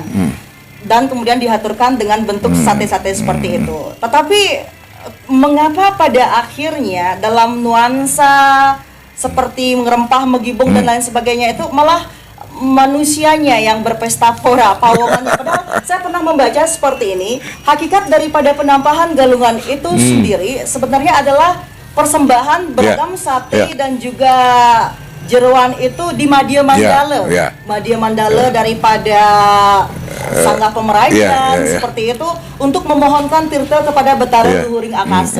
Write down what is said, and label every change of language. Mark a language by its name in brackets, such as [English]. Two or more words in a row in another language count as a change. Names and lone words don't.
[Indonesian] Dan kemudian diaturkan dengan bentuk sate-sate seperti itu. Tetapi mengapa pada akhirnya dalam nuansa seperti ngerempah, megibung dan lain sebagainya itu malah manusianya yang berpesta pora, pawongannya? Padahal saya pernah membaca seperti ini, hakikat daripada penampahan galungan itu sendiri sebenarnya adalah persembahan beragam sate dan juga jeroan itu di Madya Mandala. Madya Mandala daripada Sangga Pemerayan seperti itu untuk memohonkan tirta kepada Betara Luhuring Akasa.